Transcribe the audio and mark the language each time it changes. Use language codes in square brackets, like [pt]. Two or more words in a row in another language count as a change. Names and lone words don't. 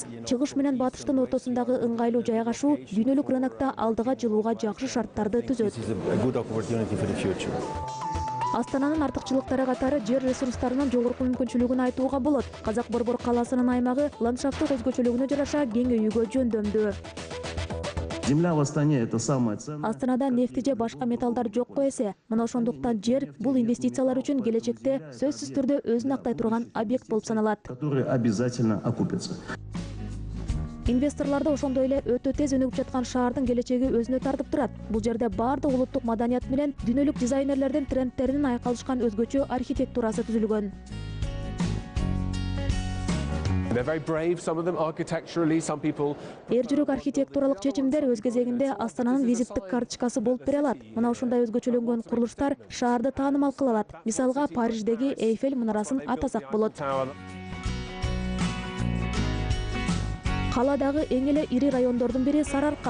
[ky] Чыгыш менен батыштын ортосундагы ыңгайлуу жайгашуу дүйнөлүк рынокто алдыга жылууга жакшы шарттарды түзөт. Астананын артыкчылыктары катары жер ресурстарынын жогорку мүмкүнчүлүгүн айтууга болот. Казак-Борбор калаасынын аймагы ландшафттык өзгөчөлүгүнө жараша кеңейүүгө жөндөмдүү. [ru] Земля в Астане – это самое ценное. [ky] Астанада нефти же башка металлдар жокко эсе. Мына ошондуктан жер бул инвестициялар үчүн келечекте сөзсүз түрдө өзүн актай турган объект болуп саналат. [ru] Который обязательно окупится. [ky] Инвесторлорду ошондой эле өтө тез өнүгүп жаткан шаардын келечеги өзүнө тартып турат. Бул жерде баардык улуттук маданият менен дүйнөлүк дизайнерлердин трендтеринин айкалышкан өзгөчө архитектурасы түзүлгөн. [en] They're very brave, some of them architecturally, some people. [ky] Эр-жүрөк архитектуралык чечимдер өз кезегинде Астананын визиттик карточкасы болуп бере алат. Мына ушундай өзгөчөлөнгөн курулуштар шаарды таанымал кыла алат. Мисалга, Париждеги Эйфель мунарасын атасак болот. Каладагы эң эле ири райондордун бири Сарыарка.